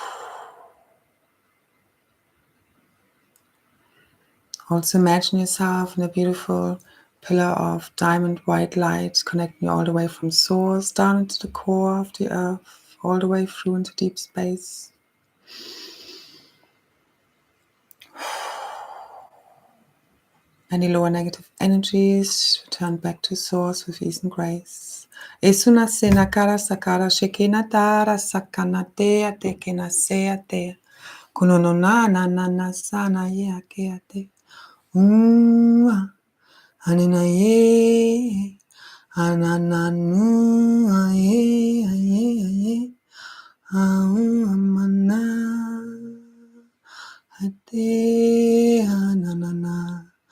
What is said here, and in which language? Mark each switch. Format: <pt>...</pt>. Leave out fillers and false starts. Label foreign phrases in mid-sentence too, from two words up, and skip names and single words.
<en>Also imagine yourself in a beautiful pillar of diamond white light connecting you all the way from source down into the core of the earth, all the way through into deep space. Any lower negative energies return back to source with ease and grace. Esuna sena kara sakara shekena tara sakana tea tekena sea tea. Kunono na na na na sana ye ake ate. Anina ye. Anananu aye aye aye. Amana. Ate ananana.</en>